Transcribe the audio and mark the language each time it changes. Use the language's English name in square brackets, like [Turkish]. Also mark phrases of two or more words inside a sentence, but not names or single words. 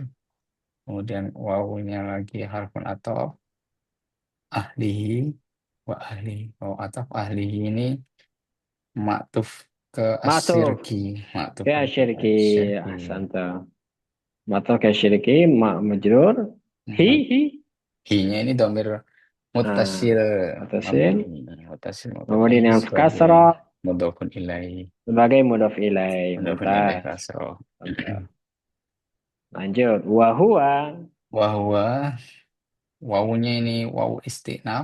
[Indonesian] Kemudian wawunya lagi [Arabic] حرف عطف. أهله وأهلي. واو عطف أهله [Indonesian] ini maktuf ke Matuh [Arabic] الشرك. معطوف [Indonesian] ke ke asyirki. asyirki. [Arabic] أحسنت. معطوف [Indonesian] ke [Arabic] الشرك. مجرور. [Indonesian] Hi. Ma- Hi. Hi-nya ini domir Nah, mutasil mutasil. [Arabic] مبني. متصل مبني [Indonesian] Kemudian yang sebagai kasrah [Arabic] مضاف إليه. [Indonesian] sebagai [Arabic] مضاف إليه. مضاف إليه [Indonesian] Mumtaz. kasroh. Mantap. Lanjut. Wahua. Wahwa wawunya ini [Arabic] واو استئناف.